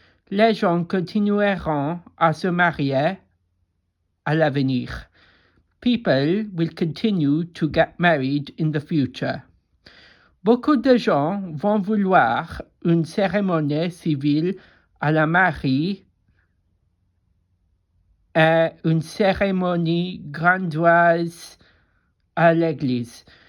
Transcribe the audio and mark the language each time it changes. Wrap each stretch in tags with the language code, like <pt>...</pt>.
<fr>Les gens continueront à se marier à l'avenir.</fr> <en>People will continue to get married in the future.</en> <fr>Beaucoup de gens vont vouloir une cérémonie civile à la mairie et une cérémonie grandiose à l'église.</fr>